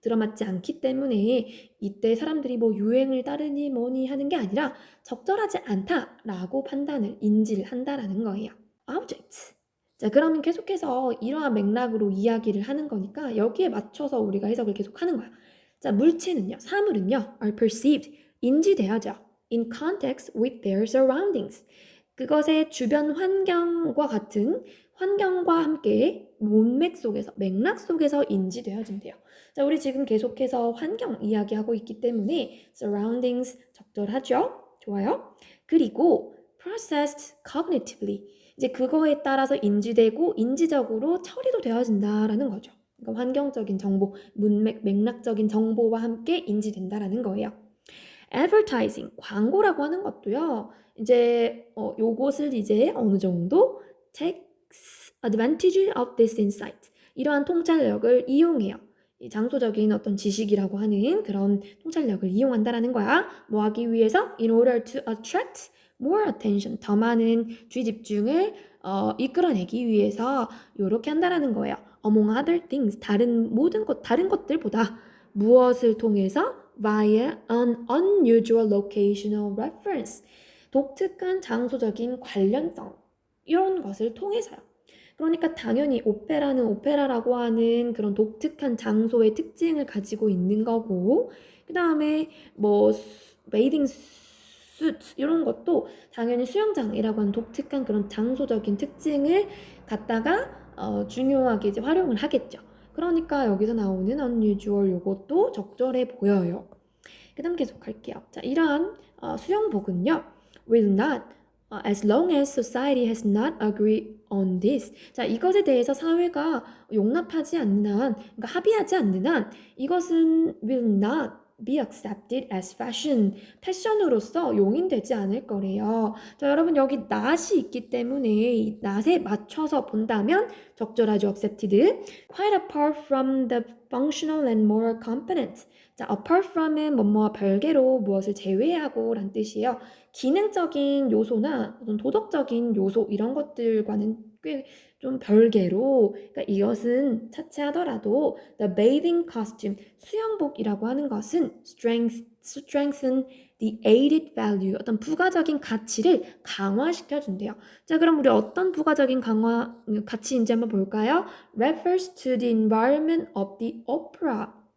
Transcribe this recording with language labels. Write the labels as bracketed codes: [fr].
[ko] 들어맞지 않기 때문에 이때 사람들이 뭐 유행을 따르니 뭐니 하는 게 아니라 적절하지 않다라고 판단을 인지를 한다라는 거예요. [en] object. [ko] 자, 그러면 계속해서 이러한 맥락으로 이야기를 하는 거니까 여기에 맞춰서 우리가 해석을 계속 하는 거야. 자, 물체는요, 사물은요, [en] are perceived, [ko] 인지돼야죠. [en] in context with their surroundings. [ko] 그것의 주변 환경과 같은 환경과 함께 문맥 속에서, 맥락 속에서 인지되어진대요. 자, 우리 지금 계속해서 환경 이야기하고 있기 때문에 surroundings 적절하죠? 좋아요. [en] 그리고 processed cognitively. [ko] 이제 그거에 따라서 인지되고 인지적으로 처리도 되어진다라는 거죠. 그러니까 환경적인 정보, 문맥, 맥락적인 정보와 함께 인지된다라는 거예요. advertising, 광고라고 하는 것도요. 이제 요것을 이제 어느 정도 [en] takes advantage of this insight. [ko] 이러한 통찰력을 이용해요. 이 장소적인 어떤 지식이라고 하는 그런 통찰력을 이용한다라는 거야. 뭐 하기 위해서? [en] In order to attract more attention. [ko] 더 많은 주의 집중을 이끌어내기 위해서 이렇게 한다라는 거예요. [en] Among other things. [ko] 다른 것들보다 무엇을 통해서? [en] Via an unusual locational reference. [ko] 독특한 장소적인 관련성. 이런 것을 통해서요. 그러니까 당연히 오페라는 오페라라고 하는 그런 독특한 장소의 특징을 가지고 있는 거고, 그 다음에 뭐 베이딩 수트 이런 것도 당연히 수영장이라고 하는 독특한 그런 장소적인 특징을 갖다가 중요하게 이제 활용을 하겠죠. 그러니까 여기서 나오는 unusual 요것도 적절해 보여요. 그 다음 계속 할게요. 자, 이러한 수영복은요, [en] will not as long as society has not agreed on this. [ko] 자, 이것에 대해서 사회가 용납하지 않는 한, 그러니까 합의하지 않는 한, 이것은 [en] will not be accepted as fashion. [ko] 패션으로서 용인되지 않을 거래요. 자, 여러분 여기 not이 있기 때문에 이 not에 맞춰서 본다면 적절하죠. [en] accepted. Quite apart from the functional and moral components. [ko] 자, apart from은 뭐뭐와 별개로 무엇을 제외하고 란 뜻이에요. 기능적인 요소나 어떤 도덕적인 요소 이런 것들과는 꽤 좀 별개로, 그러니까 이것은 차치하더라도 [en] the bathing costume, [ko] 수영복이라고 하는 것은 [en] strengthen the added value, [ko] 어떤 부가적인 가치를 강화시켜 준대요. 자, 그럼 우리 어떤 부가적인 가치인지 한번 볼까요? [en] refers to the environment of the opera.